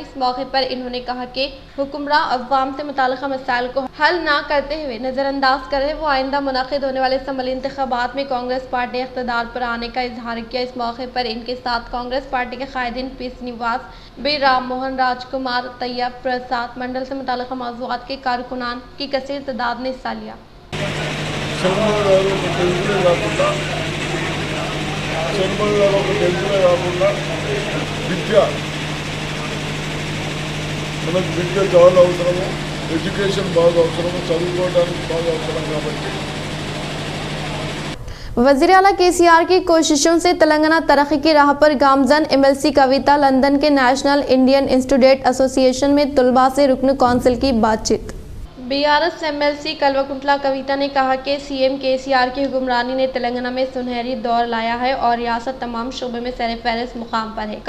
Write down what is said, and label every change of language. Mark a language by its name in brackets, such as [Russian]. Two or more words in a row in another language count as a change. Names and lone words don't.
[Urdu] اس موقع پر انہوں نے کہا کہ حکمراں عوام سے متعلقہ مسائل کو حل نہ کرتے ہوئے نظر انداز کر رہے وہ آئندہ منعقد ہونے والے اسمبلی انتخابات میں کانگریس پارٹی اقتدار پر آنے کا اظہار کیا۔ اس موقع پر ان کے ساتھ کانگریس پارٹی کے قائدین پی سرینواس، بی رام موہن، راج کمار، طیب پرساد، منڈل سے متعلقہ موضوعات کے کارکنان کی کثیر تعداد نے حصہ لیا۔ [Telugu] విద్య చాలా అవసరము, ఎడ్యుకేషన్ బాగా అవసరము, చదువుకోవడానికి బాగా అవసరం కాబట్టి [Urdu] وزیر اعلیٰ KCR کی کوششوں سے تلنگانہ ترقی کی راہ پر گامزن MLC کویتا لندن کے نیشنل انڈین انسٹیٹیوٹ ایسوسی ایشن میں طلباء سے رکن کونسل کی بات چیت۔ BRS MLC کلوکنٹلا کویتا نے کہا کہ CM KCR کی حکمرانی نے تلنگانہ میں سنہری دور لایا ہے اور ریاست تمام شعبے میں سر فہرست مقام پر ہے۔